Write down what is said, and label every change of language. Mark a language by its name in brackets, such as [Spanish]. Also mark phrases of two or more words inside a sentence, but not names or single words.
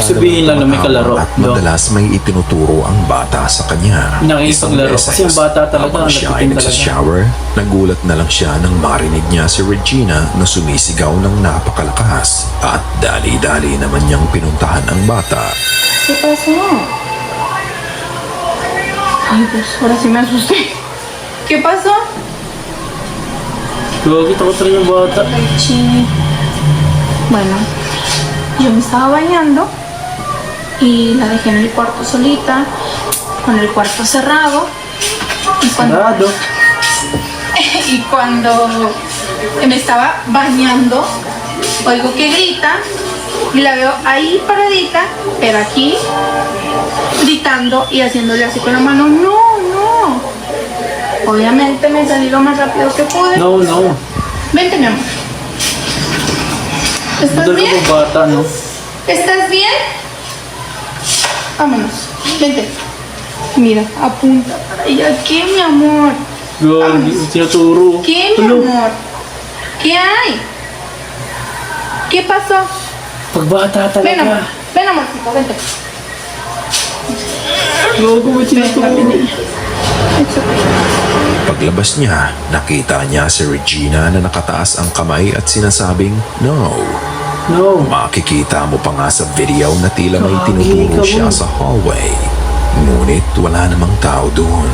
[Filipino] Sabihin lang na may kalaro, at no? madalas may itinuturo ang bata sa kanya. Nakikipaglaro. Kasi yung bata talaga, habang siya ay nagtitin talaga. nagsashower, nagulat na lang siya nang marinig niya si Regina na sumisigaw ng napakalakas. At dali-dali naman niyang pinuntahan ang bata. [Spanish] ¿Qué pasó? Ay, pues ahora sí me asusté. ¿Qué pasó? [Filipino] Gogi, takot rin yung bata. [Spanish] Sí. Bueno, yo me estaba bañando y la dejé en el cuarto solita, con el cuarto cerrado. [Filipino] Sarado. [Spanish] Y cuando me estaba bañando, oigo que grita y la veo ahí paradita, pero aquí, gritando y haciéndole así con la mano, no, no. Obviamente me salí lo más rápido que pude. No, no. Vente, mi amor. ¿Estás [Filipino] Talaga [Spanish] bien? [Filipino] yung bata, no? [Spanish] ¿Estás bien? Vámonos. Vente. Mira, apunta para allá. ¿Qué, mi amor? [Filipino] Gogi, tinuturo. [Spanish] ¿Qué, mi [Filipino] Tulo. [Spanish] amor? ¿Qué hay? ¿Qué pasó? [Filipino] Pagbata [Spanish] Ven, amor. [Filipino] talaga. [Spanish] Ven, amorcito, vente. [Filipino] Gogi, may tinuturo. [English] It's okay. [Filipino] Paglabas niya, nakita niya si Regina na nakataas ang kamay at sinasabing, no. No. Makikita mo pa nga sa video na tila may Grabe, tinuturo ikaw siya mo. sa hallway. Ngunit wala namang tao doon.